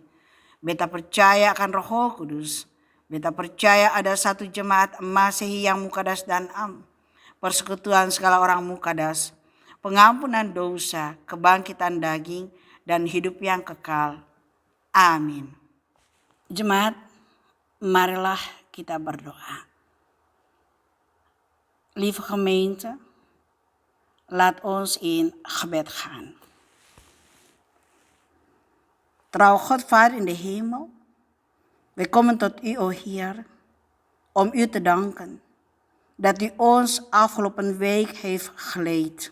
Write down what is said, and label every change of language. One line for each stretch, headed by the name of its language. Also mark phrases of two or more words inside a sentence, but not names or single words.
Indonesian: Beta percaya akan Roh Kudus. Beta percaya ada satu jemaat Masehi yang mukadas dan am, persekutuan segala orang mukadas, pengampunan dosa, kebangkitan daging, dan hidup yang kekal. Amin. Jemaat, marilah kita berdoa.
Dutch: Lieve gemeente, laat ons in gebed gaan. Trouw God Vader in de hemel, wij komen tot u, o Heer, om u te danken dat u ons afgelopen week heeft geleid.